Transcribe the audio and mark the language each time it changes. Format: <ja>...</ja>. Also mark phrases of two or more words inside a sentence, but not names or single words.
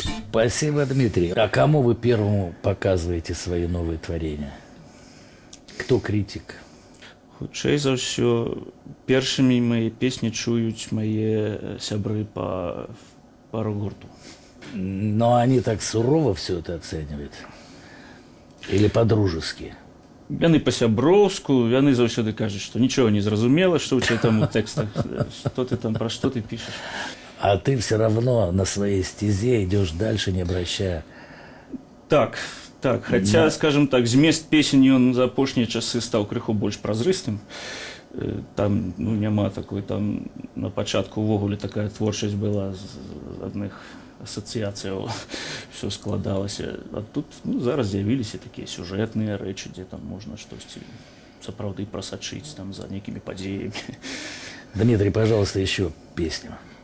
<ru>Спасибо, Дмитрий. А кому вы первому показываете свои новые творения? Кто критик?</ru> <be>Хутчэй за ўсё, першымі мае песні чуюць мае сябры па рок-гурту.</be> <ru>Но они так сурово все это оценивают? Или по-дружески?</ru> <be>Яны па-сяброўску, яны заўсёды кажуць, што нічога не зразумела, што ў цябе там у тэкстах, што ты там, пра што ты пішаш.</be> <ru>А ты все равно на своей стезе идешь дальше, не обращая.</ru> <be>Так, хаця, скажем так, змест песень ён за апошнія часы стаў крыху больш празрыстым. Там няма такой, там на пачатку ўвогуле такая творчасць была з адных асацыяцыяў, все складалася. А тут зараз з'явіліся такія сюжэтныя рэчы, дзе там можна штосьці сапраўды прасачыць там за нейкімі падзеямі.</be> <ru>Дмитрий, пожалуйста, еще песню.</ru>